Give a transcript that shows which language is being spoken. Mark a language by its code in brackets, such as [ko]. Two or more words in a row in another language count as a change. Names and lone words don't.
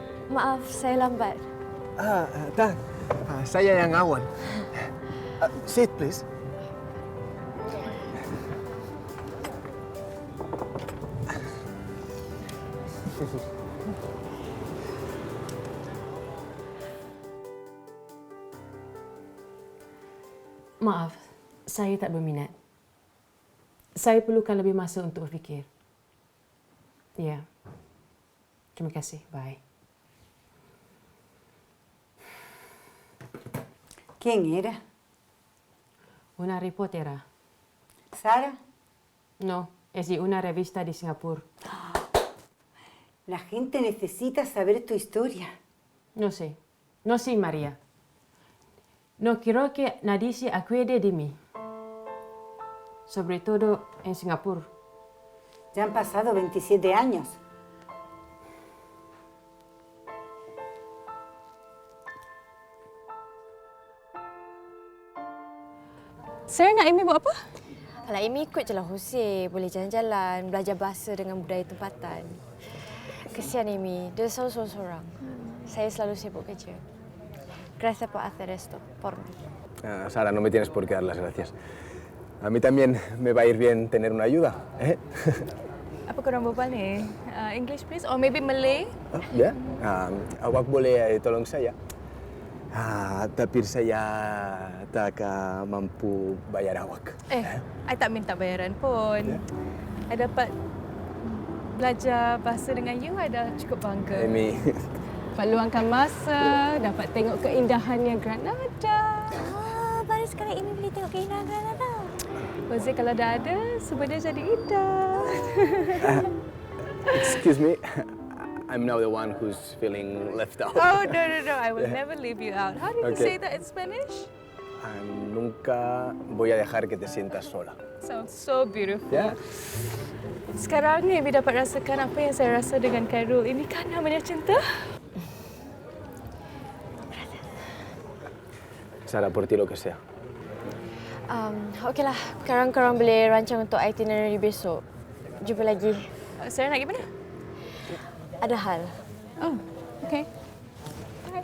[ms] Maaf, saya lambat. Tak. Saya yang awal. [en] Sit, please. [ms] Maaf, saya tak berminat. Saya perlukan lebih masa untuk berfikir. Ya. Terima kasih. Bye. [es] ¿Quién era? Una reportera. ¿Sara? No, es de una revista de Singapur. La gente necesita saber tu historia. No sé. No sé, María. No quiero que nadie se acuerde de mí. Sobre todo en Singapur. Ya han pasado 27 años. [ms] Sarah nak Amy buat apa? Alah, Amy ikut je lah Hussein. Boleh jalan-jalan, belajar bahasa dengan budaya tempatan. Kesian Amy, dia selalu sorang-sorang. Saya selalu sibuk kerja. [es] Gracias por hacer esto, por mí. Sara, no me tienes por qué dar las gracias. A mí también me va a ir bien tener una ayuda, ¿eh? [ms] Apa korang berbual ni? [en] English please or maybe Malay? [ms] Ya? Awak boleh tolong saya? Tapi saya tak mampu bayar awak. I tak minta bayaran pun. I dapat belajar bahasa dengan you, I dah cukup bangga. Amy. Dapat luangkan masa, dapat tengok keindahannya Granada. Baru sekarang Amy boleh tengok keindahan Granada. Jose kalau dah ada, semua dia jadi indah. [en] Excuse me. I'm now the one who's feeling left out. Oh, no. I will never leave you out. How do you say that in Spanish? [es] Nunca voy a dejar que te sientas sola. [en] Sounds so beautiful. Yeah. [ms] Sekarang ni Amy dapat rasakan apa yang saya rasa dengan Khairul. Ini kan namanya cinta? [es] Sara, por ti lo que sea. [ms] Okeylah, sekarang korang boleh rancang untuk itinerary besok. Jumpa lagi. Sarah nak pergi mana? Ada hal. Oh, okay. Bye.